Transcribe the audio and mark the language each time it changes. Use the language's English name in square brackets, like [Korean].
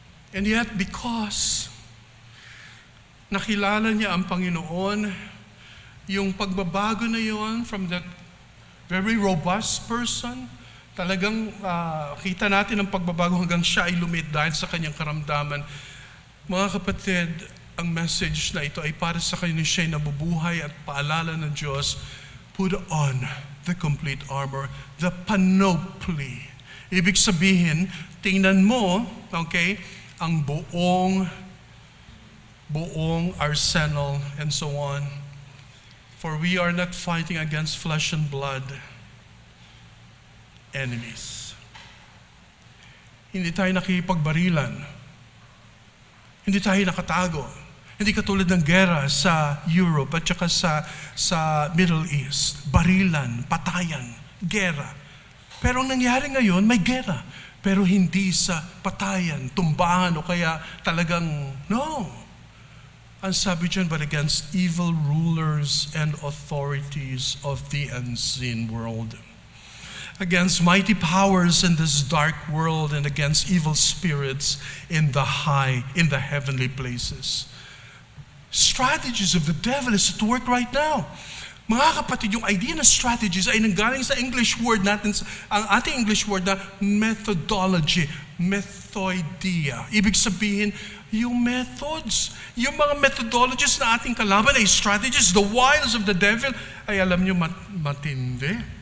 [English] And yet, because [Filipino] nakilala niya ang Panginoon, yung pagbabago na yon [English] from that very robust person, [Filipino] talagang kita natin ang pagbabago hanggang siya ay lumit dahil sa kanyang karamdaman. Mga kapatid, ang message na ito ay para sa kanya siya ay nabubuhay at paalala ng Diyos. [English] Put on the complete armor, the panoply. [Filipino] Ibig sabihin, tingnan mo, okay, ang buong arsenal [English] and so on. For we are not fighting against flesh and blood enemies. [Filipino] Hindi tayo nakikipagbarilan. Hindi tayo nakatago. Hindi katulad ng gera sa Europe at saka sa Middle East. Barilan, patayan, gera. Pero ang nangyari ngayon, may gera. Pero hindi sa patayan, tumbahan o kaya talagang, no. Ang sabi dyan, [English] but against evil rulers and authorities of the unseen world. against mighty powers in this dark world and against evil spirits in the heavenly places. Strategies of the devil is at work right now. [Filipino] Mga kapatid, yung idea ng strategies ay nanggaling sa English word natin, ang ating English word na methodology, methodia. Ibig sabihin, yung methods, yung mga methodologies na ating kalaban ay strategies, [English] the wiles of the devil, [Filipino] ay alam nyo matindi.